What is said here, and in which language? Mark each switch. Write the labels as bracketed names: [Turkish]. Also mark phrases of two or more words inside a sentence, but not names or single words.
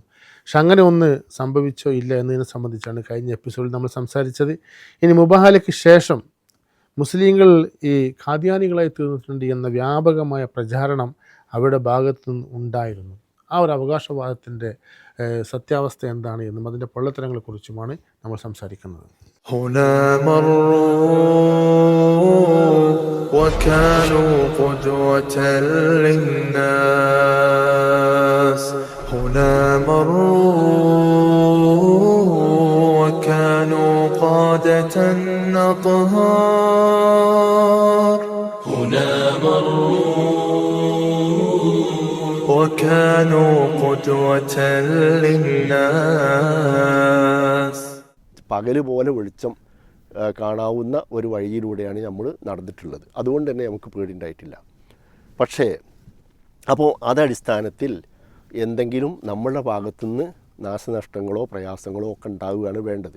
[Malayalam] പക്ഷെ അങ്ങനെ ഒന്ന് സംഭവിച്ചോ ഇല്ല എന്നതിനെ സംബന്ധിച്ചാണ് കഴിഞ്ഞ എപ്പിസോഡിൽ നമ്മൾ സംസാരിച്ചത്. ഇനി മുബാഹലയ്ക്ക് ശേഷം മുസ്ലിങ്ങൾ ഈ ഖാദിയാനികളായി തീർന്നിട്ടുണ്ട് എന്ന വ്യാപകമായ പ്രചാരണം അവരുടെ ഭാഗത്തു നിന്ന് ഉണ്ടായിരുന്നു. ആ ഒരു അവകാശവാദത്തിൻ്റെ സത്യാവസ്ഥ എന്താണ് എന്നും അതിൻ്റെ പൊള്ളത്തരങ്ങളെക്കുറിച്ചുമാണ് നമ്മൾ സംസാരിക്കുന്നത്. [Arabic] هنا مروا وكانوا قدوة للناس هنا مروا وكانوا قادة أطهار هنا مروا وكانوا قدوة للناس. [Malayalam] പകൽ പോലെ വെളിച്ചം കാണാവുന്ന ഒരു വഴിയിലൂടെയാണ് നമ്മൾ നടന്നിട്ടുള്ളത്. അതുകൊണ്ട് തന്നെ നമുക്ക് പേടിയുണ്ടായിട്ടില്ല. പക്ഷേ അപ്പോൾ അതടിസ്ഥാനത്തിൽ എന്തെങ്കിലും നമ്മളുടെ ഭാഗത്തുനിന്ന് നാശനഷ്ടങ്ങളോ പ്രയാസങ്ങളോ ഒക്കെ ഉണ്ടാവുകയാണ് വേണ്ടത്.